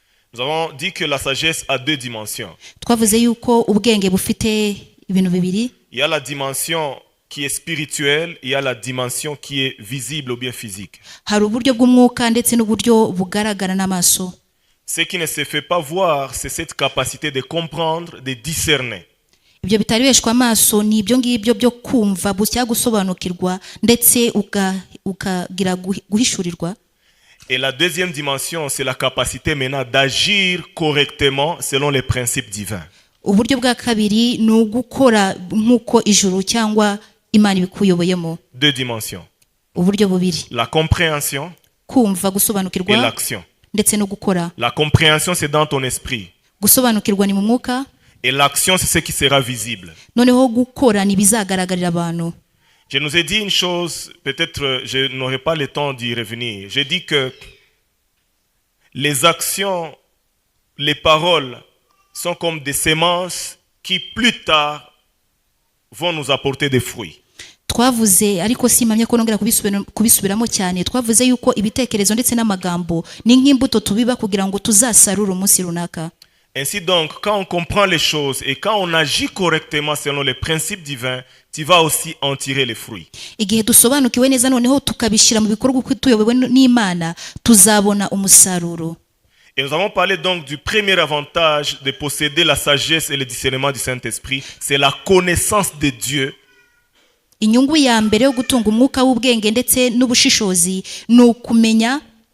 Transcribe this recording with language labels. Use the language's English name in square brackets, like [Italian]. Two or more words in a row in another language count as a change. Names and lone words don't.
[French] Nous avons dit que la sagesse a deux dimensions. [Kinyarwanda] twavuze yuko ubwenge bufite ibintu bibiri. [French] Il y a la dimension qui est spirituelle, il y a la dimension qui est visible ou bien physique. [Kinyarwanda] Hari uburyo bw'umwuka ndetse n'uburyo bugaragara n'amaso. [French] Ce qui ne se fait pas voir, c'est cette capacité de comprendre, de discerner. [Kinyarwanda] Ibyo bitaribeshwa amaso ni ibyo ngibyo byo kumva busya gusobanukirwa ndetse ukagira guhishurirwa. [French] Et la deuxième dimension, c'est la capacité maintenant d'agir correctement selon les principes divins. [Kinyarwanda] Uburyo bwa kabiri ni ugukora nk'uko ijuru cyangwa Imana ibikuyoboyemo. [French] Deux dimensions. [Kinyarwanda] Uburyo bubiri. [French] La compréhension [Kinyarwanda] Kumva [French] et [Kinyarwanda] gusobanukirwa [French] l'action. [Kinyarwanda] ndetse no gukora. [French] La compréhension, c'est dans ton esprit. [Kinyarwanda] Gusobanukirwa ni mu mwuka. [French] Et l'action, c'est ce qui sera visible. [Kinyarwanda] Noneho gukora ni bizagaragarira abantu. [French] Je nous ai dit une chose, peut-être je n'aurai pas le temps d'y revenir. J'ai dit que les actions, les paroles sont comme des semences qui plus tard vont nous apporter des fruits. [Kinyarwanda] Twavuze ariko simamye ko nongera kubisubiramo cyane. Twavuze yuko ibitekerezo ndetse n'amagambo ni nk'imbuto tubiba kugira ngo tuzasarure umunsi runaka. [French] Ainsi donc, quand on comprend les choses et quand on agit correctement selon les principes divins, tu vas aussi en tirer les fruits. [Kinyarwanda] Igihe dusobanukiwe neza noneho tukabishira mu bikorwa uko tuyobowe n'Imana, tuzabona umusaruro. [French] Et nous avons parlé donc du premier avantage de posséder la sagesse et le discernement du Saint-Esprit, c'est la connaissance de Dieu. [Kinyarwanda] Inyungu ya mbere yo gutunga umwuka w'ubwenge ndetse n'ubushishozi ni ukumenya